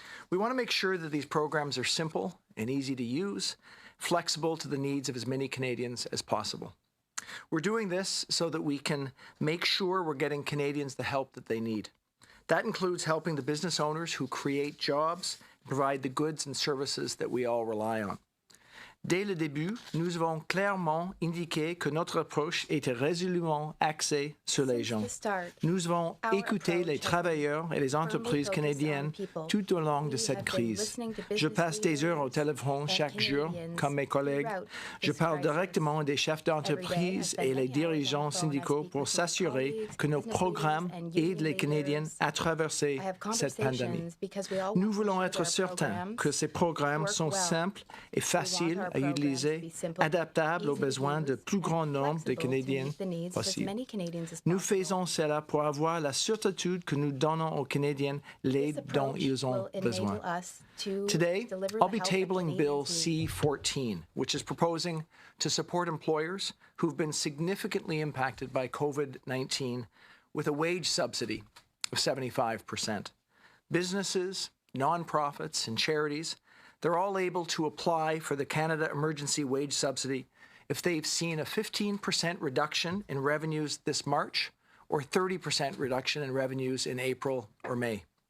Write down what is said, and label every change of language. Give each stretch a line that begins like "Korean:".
English: We want to make sure that these programs are simple and easy to use, flexible to the needs of as many Canadians as possible. We're doing this so that we can make sure we're getting Canadians the help that they need. That includes helping the business owners who create jobs, provide the goods and services that we all rely on.
French: Dès le début, nous avons clairement indiqué que notre approche était résolument axée sur les gens. Nous avons écouté les travailleurs et les entreprises canadiennes tout au long de cette crise. Je passe des heures au téléphone chaque jour, comme mes collègues. Je parle directement des chefs d'entreprise et les dirigeants syndicaux pour s'assurer que nos programmes aident les Canadiens à traverser cette pandémie. Nous voulons être certains que ces programmes sont simples et faciles à utiliser, adaptables aux besoins de plus grand nombre de Canadiens possible. Nous faisons cela pour avoir la certitude que nous donnons aux Canadiens l'aide dont ils ont besoin.
English: Today, I'll be tabling Bill C-14, which is proposing to support employers who've been significantly impacted by COVID-19 with a wage subsidy of 75%. Businesses, nonprofits, and charities, they're all able to apply for the Canada Emergency Wage Subsidy if they've seen a 15% reduction in revenues this March or 30% reduction in revenues in April or May.